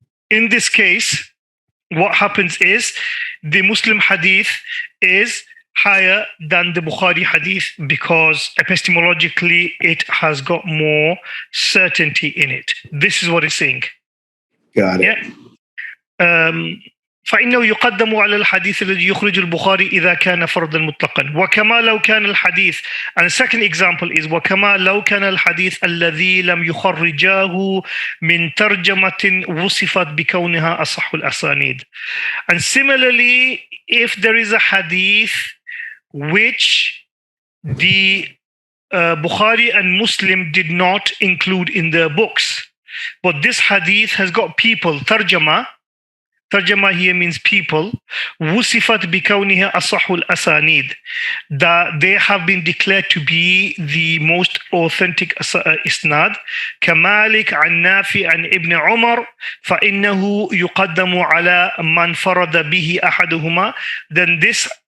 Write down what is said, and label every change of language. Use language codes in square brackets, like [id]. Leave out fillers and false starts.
[en] In this case, what happens is the Muslim hadith is higher than the Bukhari hadith because epistemologically it has got more certainty in it. This is what it's saying. Got it. Yeah. [ar] فإنه يقدم على الحديث الذي يخرج البخاري إذا كان فرضا مطلقا وكما لو كان الحديث. [en] And the second example is [ar] وكما لو كان الحديث الذي لم يخرجاه من ترجمة وصفت بكونها أصح الأسانيد. [en] And similarly, if there is a hadith which the Bukhari and Muslim did not include in their books, but this hadith has got people, tarjama here means people, [ar] wusifat bikawniha asahul asanid, [en] that they have been declared to be the most authentic isnad, kamalik an Nafi an Ibn Umar, [ar] فإنه يقدم على من فرد به أحدهما. [en] Then this